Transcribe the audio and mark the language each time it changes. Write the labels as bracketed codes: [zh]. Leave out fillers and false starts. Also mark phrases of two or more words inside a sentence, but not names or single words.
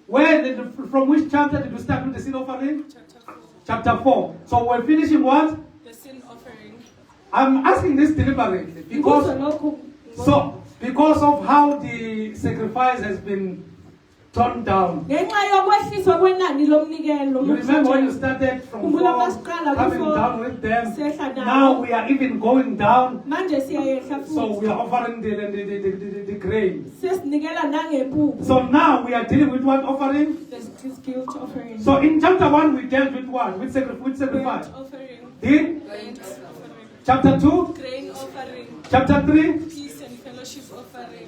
[en] Where from which chapter did we start with the sin offering? Chapter 4. Chapter 4. So we're finishing what? The sin offering. I'm asking this deliberately because because of how the sacrifice has been toned down. [zu] Ngenxa yokwehliswa kwenani lomnikelo. [en] You remember when you started from 4, [zu] Khumbula masiqala [en] coming [zu] ku-4, [en] down with them. [zu] sehla nabo. [en] Now we are even going down. [zu] Manje siyayehla [en] So [zu] futhi. [en] we are offering the grain. [zu] Sesinikela nangempuphu. [en] So now we are dealing with what offering? This guilt offering. So in chapter 1 we dealt with what? With sacrifice. Grain offering. In Grain offering. chapter 2, Grain offering. chapter 3, Peace and fellowship offering.